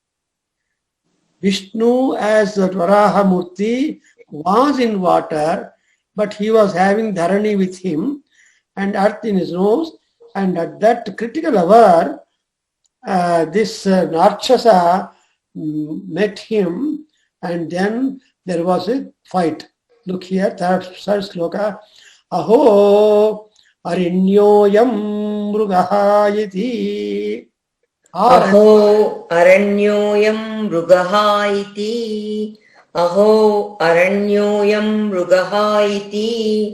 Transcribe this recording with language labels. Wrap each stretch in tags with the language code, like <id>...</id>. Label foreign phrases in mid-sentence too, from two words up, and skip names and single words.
<en>Vishnu as the Varaha Murti was in water, but he was having Dharani with him and earth in his nose. And at that critical hour, this Rakshasa met him, and then there was a fight. Look here, third sloka.</en> <sa>Aho arinyoyam mrugahayati. Aho aranyoyam mrugahaiti. Aho aranyoyam mrugahaiti.</sa>